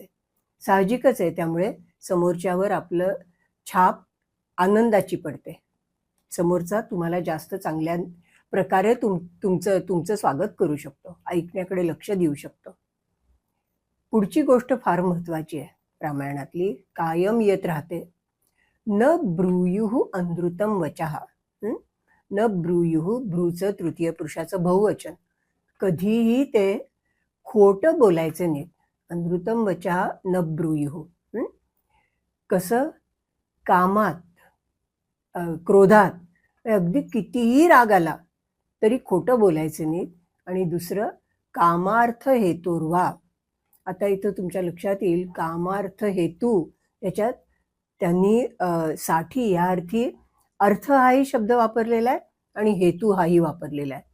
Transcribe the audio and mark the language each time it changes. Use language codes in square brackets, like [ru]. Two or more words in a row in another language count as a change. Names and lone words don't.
[mr] साहजिकच आहे, त्यामुळे समोरच्यावर आपलं छाप आनंदाची पडते. समोरचा तुम्हाला जास्त चांगल्या प्रकारे तुमचं स्वागत करू शकतो, ऐकण्याकडे लक्ष देऊ शकतो. पुढची गोष्ट फार महत्वाची आहे रामायणातली, कायम येत राहते. [sa] न ब्रूयुः अनृतं वचः. न ब्रूयुः, [mr] ब्रूचं तृतीय पुरुषाचं बहुवचन. कधीही ते खोटं बोलायचे नाही. [sa] अनृतं वचः न ब्रूयुः. [mr] कसं? कामात, क्रोधात, अगदी कितीही राग आला तरी खोटं बोलायचे नाही. आणि दुसरं, [sa] कामार्थ हेतोर्वा. [mr] आता इथं तुमच्या लक्षात येईल, [sa] कामार्थ हेतू, [mr] त्याच्यात त्यांनी साठी या अर्थी अर्थ हाही शब्द वापरलेला आहे आणि हेतू हाही वापरलेला आहे.